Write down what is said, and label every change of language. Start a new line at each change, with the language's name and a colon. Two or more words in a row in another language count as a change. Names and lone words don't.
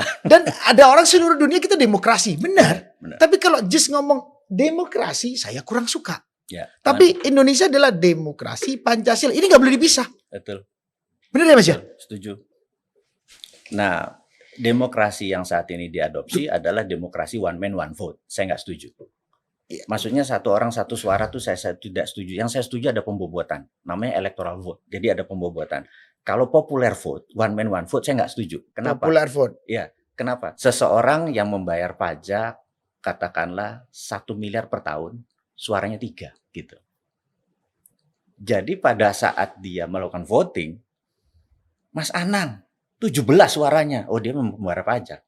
Indonesian: Dan ada orang seluruh dunia kita demokrasi, benar. Tapi kalau just ngomong demokrasi, saya kurang suka. Ya, tapi Indonesia adalah demokrasi Pancasila. Ini nggak boleh dipisah. Betul. Benar ya Mas ya? Setuju. Nah, demokrasi yang saat ini diadopsi adalah demokrasi
English: one man one vote.
Indonesian: Saya nggak setuju. Maksudnya satu orang satu suara tuh saya tidak setuju. Yang saya setuju ada pembobotan, namanya
English: electoral vote.
Indonesian: Jadi ada pembobotan. Kalau
English: popular vote, one man one vote,
Indonesian: saya nggak setuju. Kenapa?
English: Popular vote.
Indonesian: Ya, kenapa? Seseorang yang membayar pajak, katakanlah 1 miliar per tahun, suaranya 3 gitu. Jadi pada saat dia melakukan voting, Mas Anang 17 suaranya, oh dia membayar pajak.